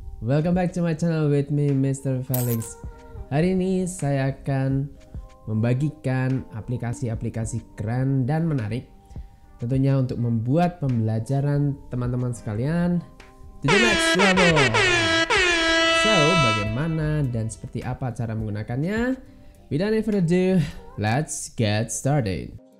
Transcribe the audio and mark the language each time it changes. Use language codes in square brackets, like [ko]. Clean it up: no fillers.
[en] Welcome back to my channel with me Mr. Felix. [id] Hari ini saya akan membagikan aplikasi-aplikasi keren dan menarik, tentunya untuk membuat pembelajaran teman-teman sekalian [en] to the next level. [id] So, bagaimana dan seperti apa cara menggunakannya? [en] Without any further ado, let's get started.